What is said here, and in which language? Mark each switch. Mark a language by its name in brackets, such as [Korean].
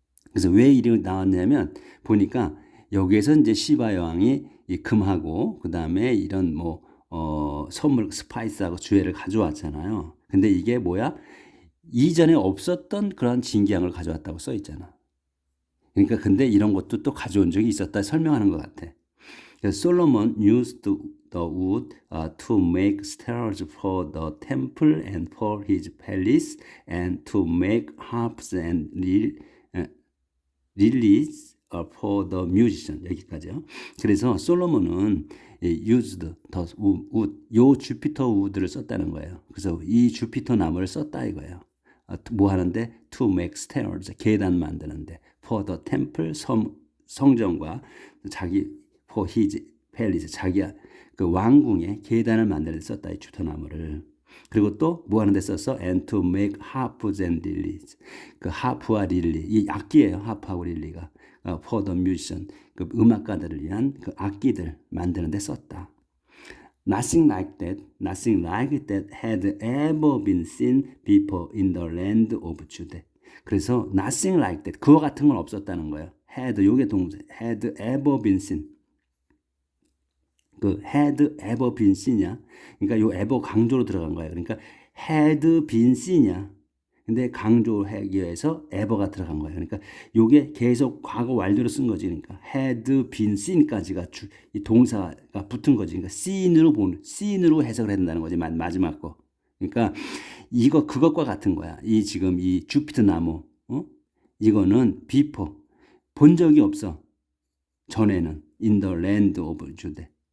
[Korean] 그래서 왜 이름이 나왔냐면 보니까 여기에서 이제 시바 여왕이 이 금하고 그 다음에 이런 선물 스파이스하고 주애를 가져왔잖아요. 근데 이게 뭐야? 이전에 없었던 그런 진기향을 가져왔다고 써 있잖아. 그러니까 근데 이런 것도 또 가져온 적이 있었다 설명하는 것 같아. 그래서 [English] Solomon used the wood to make stairs for the temple and for his palace and to make harps and lilies for the musician. [Korean] 여기까지요. 그래서 솔로몬은 [English] used the wood, [Korean] 요 주피터 우드를 썼다는 거예요. 그래서 이 주피터 나무를 썼다 이거예요. 뭐 하는데? [English] To make stairs, [Korean] 계단 만드는데. [English] For the temple, [Korean] 성전과 자기 [English] for his palace, [Korean] 자기 그 왕궁의 계단을 만드는 데 썼다 이 주터나무를. 그리고 또 뭐 하는 데 썼어? [English] And to make harps and lilies. [Korean] 그 하프와 릴리, 이 악기예요. 하프하고 릴리가. [English] For the musician, [Korean] 그 음악가들을 위한 그 악기들 만드는 데 썼다. [English] Nothing like that had ever been seen before in the land of Judah. [Korean] 그래서 [English] nothing like that, [Korean] 그와 같은 건 없었다는 거예요. had, 요게 동사, [English] had ever been seen. [Korean] 그 had ever been seen이야. 그러니까 요 ever 강조로 들어간 거예요. 그러니까 [English] had been seen [Korean] 이야. 근데 강조하기 위해서 ever가 들어간 거예요. 그러니까 요게 계속 과거 완료로 쓴 거지. 그러니까 [English] had been seen [Korean] 까지가 이 동사가 붙은 거지. 그러니까 seen으로 해석을 해야 된다는 거지. 마지막 거. 그러니까 그것과 같은 거야. 지금 이 주피터 나무, 이거는 before 본 적이 없어. 전에는 [English] in the land of 주대.